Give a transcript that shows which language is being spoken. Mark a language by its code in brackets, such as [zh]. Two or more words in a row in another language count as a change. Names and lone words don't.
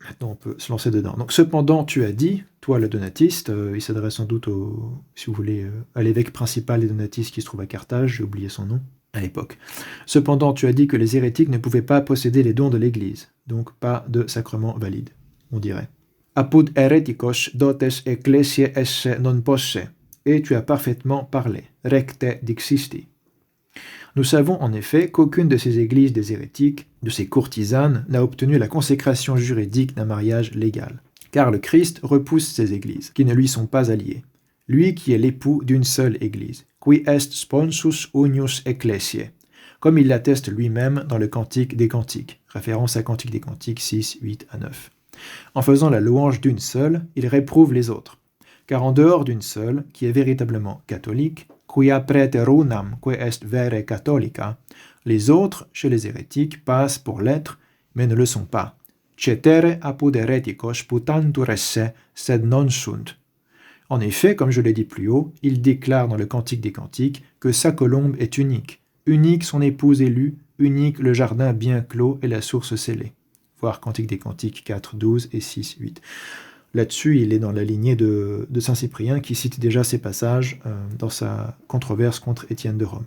[fr] Maintenant, on peut se lancer dedans. Donc, cependant, tu as dit, toi le donatiste, il s'adresse sans doute, si vous voulez, à l'évêque principal des donatistes qui se trouve à Carthage, j'ai oublié son nom, à l'époque. Cependant, tu as dit que les hérétiques ne pouvaient pas posséder les dons de l'Église, donc pas de sacrement valide, on dirait. [la] Apud heretikos dotes ecclesiae esse non posse, [fr] et tu as parfaitement parlé, [la] recte dixisti. [fr] Nous savons en effet qu'aucune de ces églises des hérétiques, de ces courtisanes, n'a obtenu la consécration juridique d'un mariage légal. Car le Christ repousse ces églises, qui ne lui sont pas alliées. Lui qui est l'époux d'une seule église, qui est [la] sponsus unius ecclesiae, [fr] comme il l'atteste lui-même dans le Cantique des Cantiques, référence à Cantique des Cantiques 6, 8 à 9. En faisant la louange d'une seule, il réprouve les autres. Car en dehors d'une seule, qui est véritablement catholique, [la] quia praeterunam que est vere catholica, [fr] les autres, chez les hérétiques, passent pour l'être, mais ne le sont pas. [la] Cetere apud hereticos putantur esse, sed non sunt. [fr] En effet, comme je l'ai dit plus haut, il déclare dans le Cantique des Cantiques que sa colombe est unique, unique son épouse élue, unique le jardin bien clos et la source scellée. Voir Cantique des Cantiques 4, 12 et 6, 8. Là-dessus, il est dans la lignée de Saint Cyprien qui cite déjà ces passages dans sa controverse contre Étienne de Rome.